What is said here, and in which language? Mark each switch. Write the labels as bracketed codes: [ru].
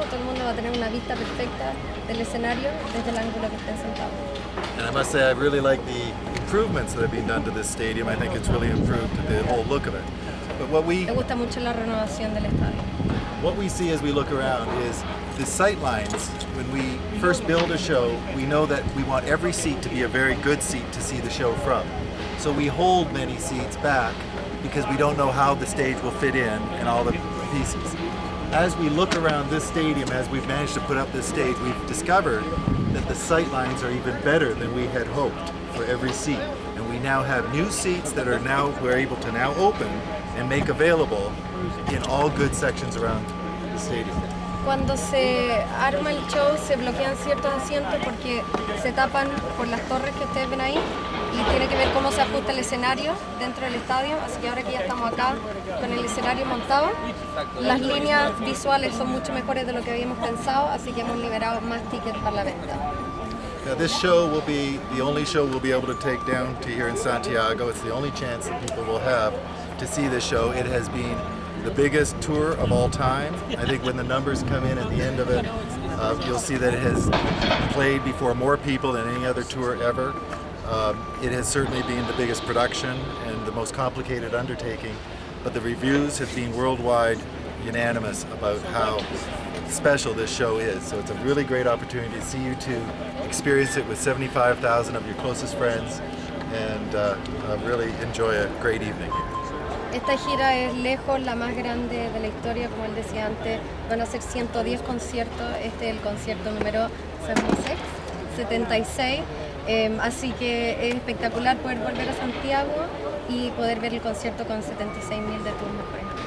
[es] Todo el mundo va a tener una vista perfecta del escenario desde el ángulo que estén sentados. [en] And I must say, I really like the improvements that have been done to this stadium. I think it's really improved the whole look of it. But [es] Me gusta mucho la renovación del estadio. [en] What we see as we look around is the sight lines. When we first build a show, we know that we want every seat to be a very good seat to see the show from. So we hold many seats back because we don't know how the stage will fit in and all the pieces. As we look around this stadium, as we've managed to put up this stage, we've discovered that the sight lines are even better than we had hoped for every seat. And we now have new seats that we're able to now open and make available in all good sections around the stadium. [es] Cuando se arma el show se bloquean ciertos asientos porque se tapan por las torres que ustedes ven ahí y tiene que ver cómo se ajusta el escenario dentro del estadio, así que ahora que ya estamos acá con el escenario montado, las líneas visuales son mucho mejores de lo que habíamos pensado, así que hemos liberado más tickets para la venta. [en] Now this show will be the only show we'll be able to take down to here in Santiago. It's the only chance that people will have to see this show. It has been the biggest tour of all time. I think when the numbers come in at the end of it, you'll see that it has played before more people than any other tour ever. It has certainly been the biggest production and the most complicated undertaking, but the reviews have been worldwide unanimous about how special this show is. So it's a really great opportunity to see you two experience it with 75,000 of your closest friends and really enjoy a great evening. [es] Esta gira es lejos la más grande de la historia, como él decía antes, van a ser 110 conciertos, este es el concierto número 76, así que es espectacular poder volver a Santiago y poder ver el concierto con 76.000 de tus mejores.